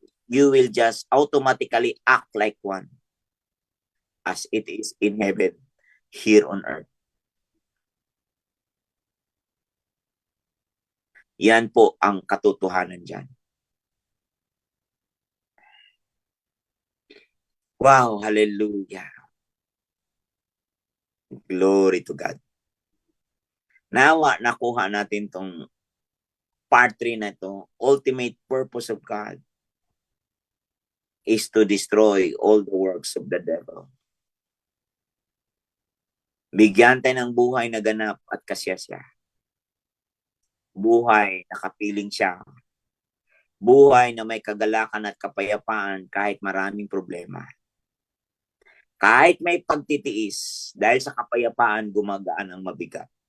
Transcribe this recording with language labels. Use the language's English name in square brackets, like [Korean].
[English] You will just automatically act like one as it is in heaven, here on earth. [Filipino] Yan po ang katotohanan dyan. Wow, hallelujah. [English] Glory to God. [Filipino] Nawa, nakuha natin tong part 3 na ito. [English] Ultimate purpose of God is to destroy all the works of the devil. [Filipino] Bigyan tayo ng buhay na ganap at kasiyasya. Buhay na kapiling siya. Buhay na may kagalakan at kapayapaan kahit maraming problema. Kahit may pagtitiis, dahil sa kapayapaan, gumagaan ang mabigat.